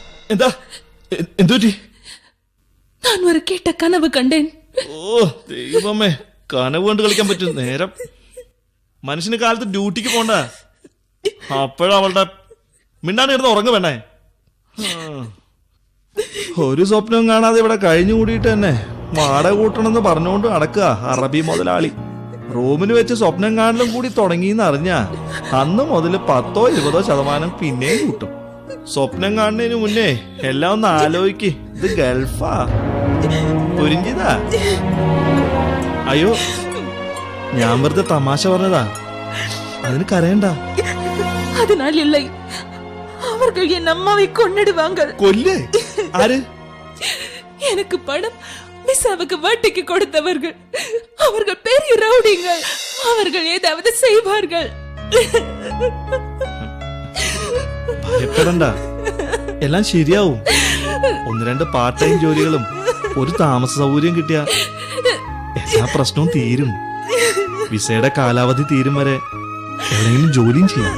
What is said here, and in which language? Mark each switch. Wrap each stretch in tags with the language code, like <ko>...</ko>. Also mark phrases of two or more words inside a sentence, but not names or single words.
<ml>എന്താ എന്തുപറ്റി?</ml> <ta>நான் ஒரு கேட்ட கனவு கண்டேன்.</ta> <ml>ഓ ദൈവമേ, കനവ് കൊണ്ട് കളിക്കാൻ പറ്റും നേരം. മനുഷ്യന് കാലത്ത് ഡ്യൂട്ടിക്ക് പോണ്ട. അപ്പോഴവളുടെ മിണ്ടാണ്ട് കിടന്ന് ഉറങ്ങ വേണേ. ഒരു സ്വപ്നവും കാണാതെ ഇവിടെ കഴിഞ്ഞു കൂടിയിട്ട് തന്നെ വാടക കൂട്ടണമെന്ന് പറഞ്ഞുകൊണ്ട് നടക്കുക അറബി മുതലാളി. റൂമിന് വെച്ച് സ്വപ്നം കാണലും കൂടി തുടങ്ങിയെന്ന് അറിഞ്ഞാ അന്ന് മുതൽ 10-20% പിന്നെയും കൂട്ടും. സ്വപ്നം കാണുന്നതിന് മുന്നേ എല്ലാം ഒന്ന് ആലോചിക്ക്. ഇത് ഗൾഫാ, പുരിഞ്ചിതാ. അയ്യോ, ഞാൻ വെറുതെ തമാശ പറഞ്ഞതാ, അതിന് കരയണ്ട.</ml> <ta>அதனால் இல்லை, அவர்கள் என் அம்மாவை கொன்னிடுவாங்க.</ta> <ml>കൊല്ലേ? ആര്?</ml> <ta>எனக்கு பணம் விசாவுக்கு வட்டிக்கு கொடுத்தவர்கள். அவர்கள் பெரிய ரவுடிங்கள். அவர்கள் ஏதாவது செய்வார்கள்.</ta> <ml>ഭയപ്പെടണ്ട, എല്ലാം ശരിയാവും. 1-2 പാർട്ട് ടൈം ജോലികളും ഒരു താമസ സൗകര്യം കിട്ടിയ എല്ലാ പ്രശ്നവും തീരും. വിസയുടെ കാലാവധി തീരും വരെ എവിടെയെങ്കിലും ജോലിയും ചെയ്യാം.</ml>